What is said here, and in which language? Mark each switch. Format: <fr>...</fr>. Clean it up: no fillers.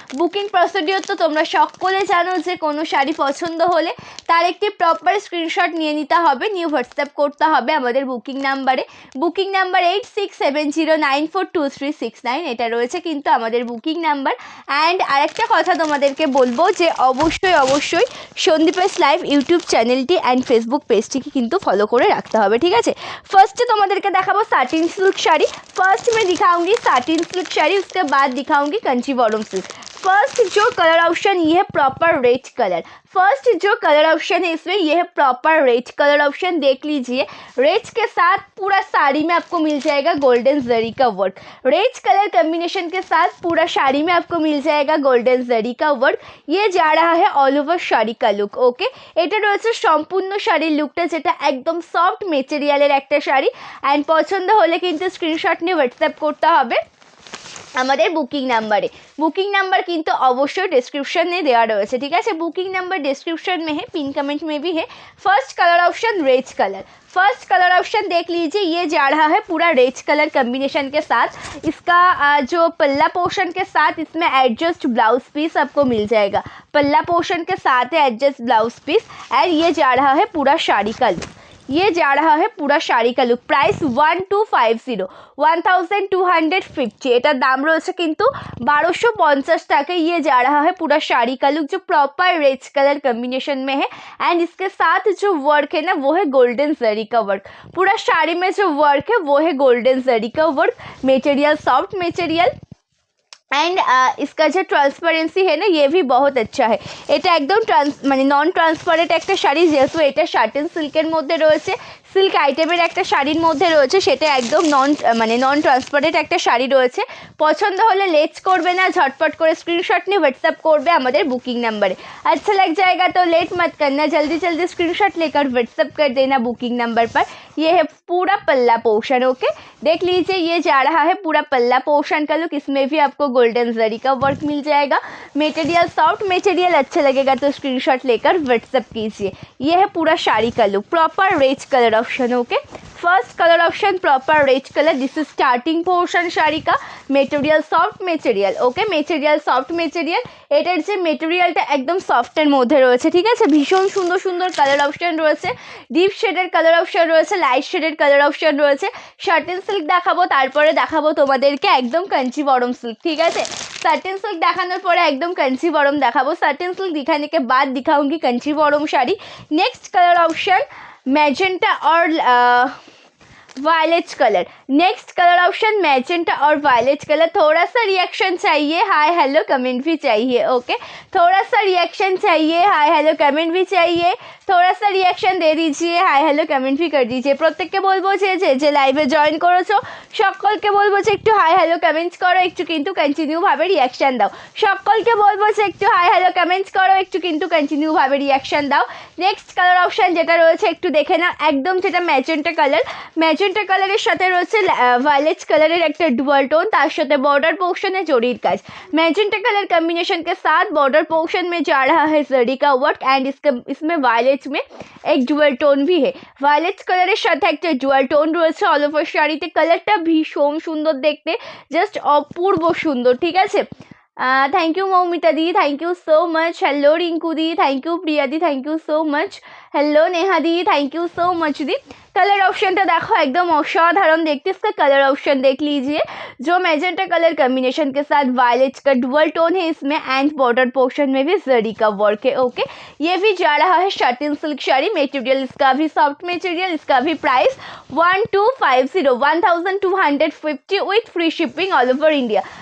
<bn>Booking procedure তো তোমরা সকলে জানো যে কোনো শাড়ি পছন্দ হলে তার একটি প্রপার স্ক্রিনশট নিয়ে নিতে হবে, নিয়ে হোয়াটসঅ্যাপ করতে হবে আমাদের বুকিং নাম্বারে। বুকিং নাম্বার 8670942369, এটা রয়েছে কিন্তু আমাদের বুকিং নাম্বার। অ্যান্ড আরেকটা কথা তোমাদেরকে বলবো যে অবশ্যই অবশ্যই সন্দীপের লাইভ ইউটিউব চ্যানেলটি অ্যান্ড ফেসবুক পেজটিকে কিন্তু ফলো করে রাখতে হবে, ঠিক আছে।</bn> <hi>फर्स्ट</hi> <bn>তোমাদেরকে দেখাবো</bn> <hi>साटिन सिल्क साड़ी। फर्स्ट में दिखाऊंगी साटिन सिल्क साड़ी, उसके बाद दिखाऊंगी कंचीवरम सिल्क। फर्स्ट जो कलर ऑप्शन ये है प्रॉपर रेड कलर। फर्स्ट जो कलर ऑप्शन है इसमें ये है प्रॉपर रेड कलर ऑप्शन, देख लीजिए। रेड के साथ पूरा साड़ी में आपको मिल जाएगा गोल्डन जरी का वर्क। रेड कलर कॉम्बिनेशन के साथ पूरा साड़ी में आपको मिल जाएगा गोल्डन जरी का वर्क। ये जा रहा है ऑल ओवर শাড়ি का लुक।</hi> <bn>ओके, এটা রয়েছে সম্পূর্ণ শাড়ির লুকটা, যেটা একদম সফট মেটেরিয়ালের একটা শাড়ি। অ্যান্ড পছন্দ হলে কিন্তু স্ক্রিনশট নিয়ে হোয়াটসঅ্যাপ করতে হবে আমাদের বুকিং নাম্বারে।</bn> <hi>बुकिंग नंबर किंतु अवश्य डिस्क्रिप्शन में देवा रही है, ठीक है। बुकिंग नंबर डिस्क्रिप्शन में है, पिन कमेंट में भी है। First colour option red colour. First colour option देख लीजिए, ये जा रहा है पूरा रेड कलर कम्बिनेशन के साथ। इसका जो पल्ला पोर्शन के साथ इसमें एडजस्ट ब्लाउज पीस आपको मिल जाएगा। पल्ला पोर्शन के साथ है एडजस्ट ब्लाउज पीस। एंड ये जा रहा है पूरा साड़ी का लुक, ये जा रहा है पूरा শাড়ি का लुक।</hi> <bn>प्राइस 1250 এটার দাম রয়েছে কিন্তু 1250 টাকা।</bn> <hi>ये जा रहा है पूरा শাড়ি का लुक जो प्रॉपर रेड कलर कॉम्बिनेशन में है। एंड इसके साथ जो वर्क है ना वो है गोल्डन जरी का वर्क। पूरा साड़ी में जो वर्क है वो है गोल्डन जरी का work. Material soft material and इसका जो ट्रांसपारेंसी है ना ये भी बहुत अच्छा है।</hi> <bn>এটা একদম মানে নন ট্রান্সপারেন্ট একটা শাড়ি, যেহেতু এটা শাটিন সিল্কের মধ্যে রয়েছে, সিল্ক আইটেমের একটা শাড়ির মধ্যে রয়েছে, সেটা একদম নন ট্রান্সপারেন্ট একটা শাড়ি রয়েছে। পছন্দ হলে লেট করবে না, ঝটপট করে স্ক্রিনশট নিয়ে হোয়াটসঅ্যাপ করবে আমাদের बुकिंग नंबर।</bn> <hi>अच्छा लग जाएगा तो लेट मत करना, जल्दी जल्दी स्क्रीनशॉट लेकर व्हाट्सअप कर देना बुकिंग नंबर पर। ये है पूरा पल्ला पोर्शन। ओके, देख लीजिए, ये जा रहा है पूरा पल्ला पोर्शन का लुक। इसमें भी आपको गोल्डन जरी का वर्क मिल जाएगा। मटेरियल सॉफ्ट मटेरियल, अच्छा लगेगा तो स्क्रीनशॉट लेकर व्हाट्सअप कीजिए। ये है पूरा साड़ी का look, proper red colour option. Okay, first colour option proper red colour. This is starting portion sari का।</hi> <bn>Material soft material. ওকে, মেটেরিয়াল সফট মেটেরিয়াল। এটার যে মেটেরিয়ালটা একদম সফটের মধ্যে রয়েছে, ঠিক আছে। ভীষণ সুন্দর সুন্দর কালার অপশন রয়েছে, ডিপ শেডের কালার অপশন রয়েছে, লাইট শেডের কালার অপশন রয়েছে। শাটিন সিল্ক দেখাবো, তারপরে দেখাবো তোমাদেরকে একদম কাঞ্চিবরম সিল্ক, ঠিক আছে। साटिन सिल्क দেখানোর পরে একদম কাঞ্চিবরম দেখাবো।</bn> <hi>साटिन सिल्क दिखाने के बाद दिखाऊंगी Kanjeevaram sari. Next colour option magenta और violet colour. Next colour option magenta और वायलेट कलर। थोड़ा सा रिएक्शन चाहिए, हाय हेलो कमेंट भी चाहिए। ओके, थोड़ा सा रिएक्शन चाहिए, हाय हेलो कमेंट भी चाहिए। थोड़ा सा रिएक्शन दे दीजिए, हाय हेलो कमेंट भी कर दीजिए।</hi> <bn>প্রত্যেককে বলবো যে লাইভে জয়েন করেছো সকলকে বলবো যে একটু হাই হ্যালো কমেন্টস করো, একটু কিন্তু কন্টিনিউ ভাবে রিঅ্যাকশন দাও। সকলকে বলবো যে একটু হাই হ্যালো কমেন্টস করো, একটু কিন্তু কন্টিনিউ ভাবে রিঅ্যাকশন দাও। নেক্সট কালার অপশন যেটা রয়েছে একটু দেখে নাও, একদম যেটা ম্যাজেন্টা কালার। ম্যাজেন্টা কালারের সাথে রয়েছে वायलेट कलर एक डुअल टोन, तार साथे बॉर्डर पोर्शन है जरीर काज।</bn> <hi>मैजेंटा कलर कॉम्बिनेशन के साथ बॉर्डर पोर्शन में जा रहा है जरी का वर्क। एंड इसमें वायलेट में एक डुअल टोन भी है।</hi> <bn>वायलेट कलर साथे एक डुअल टोन रয়েছে অল ওভার শাড়িতে। কালারটা ভীষণ সুন্দর দেখতে, জাস্ট অপূর্ব সুন্দর, ঠিক আছে।</bn> <en>Thank you Moumita di, thank you so much. Hello Rinku di, thank you Priya di, thank you so much.</en> <hi>Hello Neha the,</hi> <en>Thank you so much दी।</en> <hi>Colour option तो देखो</hi> <bn>एकदम असाधारण देखते,</bn> <hi>इसका कलर ऑप्शन देख लीजिए। जो मैजेंटा कलर कॉम्बिनेशन के साथ वायलेट का डुअल टोन है इसमें। एंड बॉर्डर पोर्शन में भी जरी का वर्क है। ओके, ये भी जा रहा है शाटिन सिल्क शाड़ी। मटेरियल इसका भी सॉफ्ट मटेरियल। इसका भी</hi> <en>Price 1250 with free shipping all over India.</en>